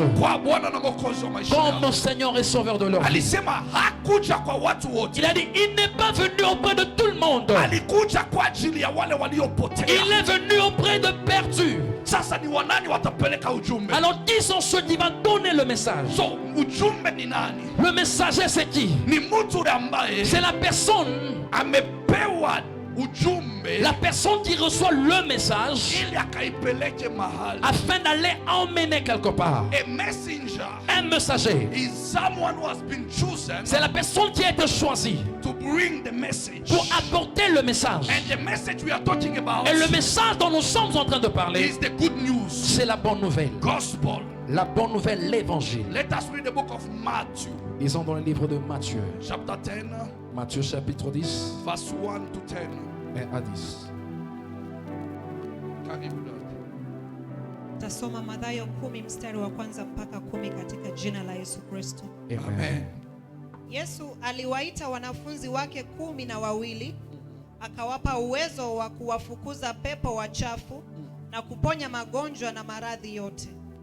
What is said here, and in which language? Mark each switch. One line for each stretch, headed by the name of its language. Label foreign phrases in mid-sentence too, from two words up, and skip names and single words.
Swahili: kwa Bwana na Mwokozi wa maisha
French: comme
Swahili: yao.
French: Seigneur et Sauveur de leur vie.
Swahili: Alisema hakuja kwa watu wote,
French: Il a dit, il n'est pas venu auprès de tout le monde.
Swahili: alikuja kwa ajili ya wale waliopotea.
French: Il est venu auprès de perdus.
Swahili: Sasa ni wanani watapeleka ujumbe?
French: Alors qui sont ceux qui vont donner le message?
Swahili: So ujumbe ni nani?
French: Le messager c'est qui?
Swahili: Ni mtu ambaye
French: C'est la personne,
Swahili: amepewa ujumbe
French: la personne qui reçoit le message
Swahili: ili akaipeleke mahali.
French: afin d'aller emmener quelque part.
English: A messenger
French: Un messager,
English: is someone who has been chosen
French: c'est la personne qui a été choisie
English: to bring the message.
French: pour apporter le message.
English: And the message we are talking about
French: Et le message dont nous sommes en train de parler,
English: is the good news,
French: c'est la bonne nouvelle.
English: gospel.
French: La bonne nouvelle, l'évangile.
English: Let us read the book of Matthew,
French: Lisons dans le livre de Matthieu.
English: chapter 10,
French: Matthieu chapitre 10,
English: verse 1 to 10.
French: 1 à 10.
Swahili: Karibu dada. Tasoma Mathayo 10 mstari wa kwanza mpaka 10 katika jina la Yesu Kristo. Amen. Yesu aliwaita wanafunzi wake 12, akawapa uwezo wa kuwafukuza pepo wachafu na kuponya magonjwa na maradhi yote.